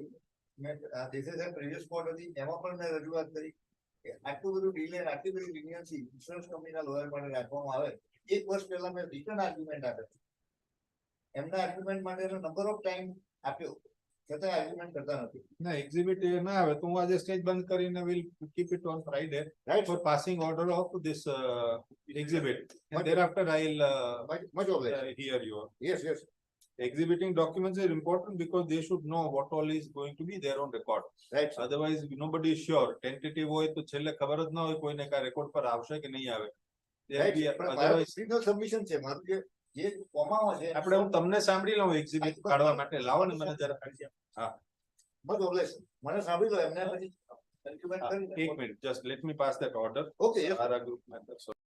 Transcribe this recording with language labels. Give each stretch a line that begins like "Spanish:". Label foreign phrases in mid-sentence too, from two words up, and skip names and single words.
Gujarati: મેં દેસાઈ સાહેબ
English: previous court
Gujarati: હતી એમાં પણ મેં રજૂઆત કરી કે આટલું બધું ડીલે આટલી બધી લિનિયન્સી ઇન્સ્યોરન્સ કંપનીના લોયર માટે રાખવામાં આવે. 1 વર્ષ પહેલા મેં
English: return argument
Gujarati: આપ્યો. એમના આર્ગ્યુમેન્ટ માટેનો
English: number of time
Gujarati: આપ્યો છતાં આર્ગ્યુમેન્ટ કરતા નથી. ના એક્ઝિબિટ ના આવે તો હું આજે સ્ટેજ બંધ કરીને
English: will keep it on Friday for passing order of this exhibit and thereafter I'll much obliged. hear you. Yes, yes. Exhibiting documents are important because they should know what all is going to be there on record. Right, sir. Otherwise nobody is sure.
Gujarati: Tentative હોય તો છેલ્લે ખબર જ ના હોય કોઈને કા રેકોર્ડ પર આવશે કે નહીં આવે.
English: Right, sir.
Gujarati: પણ મારું
English: Otherwise original submission
Gujarati: છે મારું જે કોમામાં છે આપણે હું તમને સાંભળી લઉં એક્ઝિબિટ કાઢવા માટે લાવો ને મને જરા. હા
English: much obliged.
Gujarati: મને સાંભળી લો એમને પછી argument કરી એક મિનિટ
English: just let me pass that order. Okay, yes. Sahara group matter.